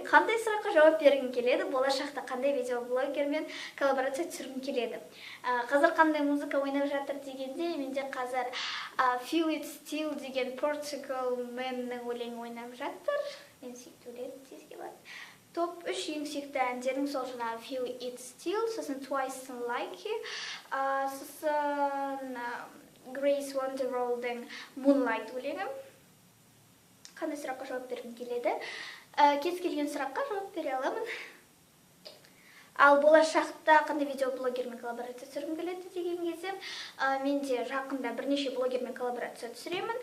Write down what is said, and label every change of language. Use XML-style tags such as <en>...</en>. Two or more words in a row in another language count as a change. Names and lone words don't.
<kk>Қандай сұраққа жауап бергің келеді? Болашақта қандай видеоблогермен коллаборация түсіргің келеді? Қазір қандай музыка ойнап жатыр дегенде, менде қазір Feel It Still деген Portugal Man'ның өлеңі ойнап жатыр. Мен сүйікті өлең тезге бар. Топ 3 ең сүйікті әндерің сол жаңағы Feel It Still, сосын Twice Like You, сосын Grace Wonderwall'дың Moonlight өлеңі. Қандай сұраққа жауап бергім келеді? Кез келген сұраққа жауап бере аламын. Ал болашақта қандай видеоблогермен коллаборация түсіргім келеді деген кезде, менде жақында бірнеше блогермен коллаборация түсіремін.</kk>